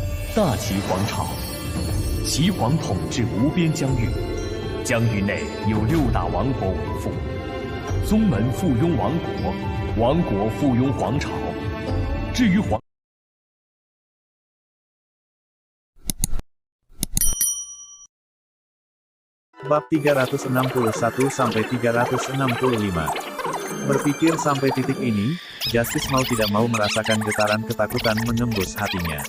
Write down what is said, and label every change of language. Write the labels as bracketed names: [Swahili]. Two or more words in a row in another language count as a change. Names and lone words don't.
[Chinese] 大齐皇朝，齐皇统治无边疆域，疆域内有6大王国为父，宗门附庸王国，王国附庸皇朝。至于皇 [Indonesian] Bab 361-365. Berpikir sampai titik ini, Justice mau tidak mau merasakan getaran ketakutan menembus hatinya.